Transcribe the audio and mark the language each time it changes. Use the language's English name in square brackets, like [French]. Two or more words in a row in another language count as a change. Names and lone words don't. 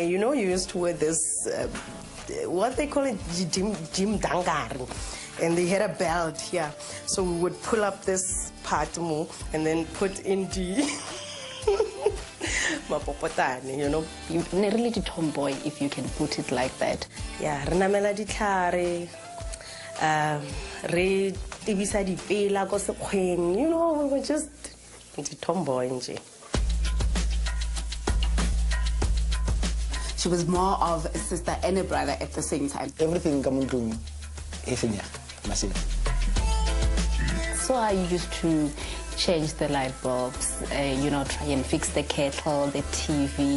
[English] You know, you used to wear this, what they call it, Jim Dangari, and they had a belt here. So we would pull up this part more and then put in the mapopotane, you know. You're a really tomboy, if you can put it like that. Yeah, [Tswana] renamela ditlhare, re tibisa dipela ko sekgweng, [English] you know, we were just tomboy nje. She was more of a sister and a brother at the same time. Everything coming to Masego. So I used to change the light bulbs, try and fix the kettle, the TV.